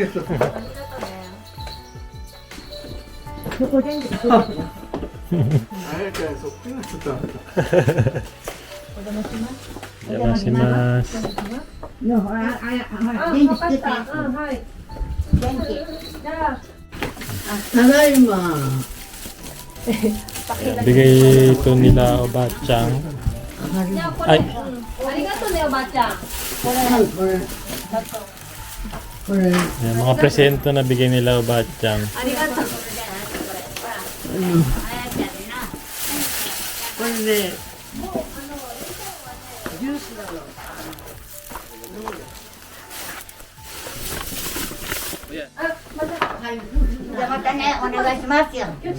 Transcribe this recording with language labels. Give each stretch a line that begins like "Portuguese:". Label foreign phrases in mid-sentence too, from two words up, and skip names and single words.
Japanese: そこ全部。お邪魔します。のほら、ほら、電気つけたやつ。電気。ただいま。
Filipino: Bigay ito nila Obachang. Ay,
Japanese: ありがとうね、おばあちゃん。これ。
Filipino: yan, mga presento na bigay nila Obachang.
Japanese: ありがとう。これね。ジュースだろ。じゃあまたね、お願いしますよ。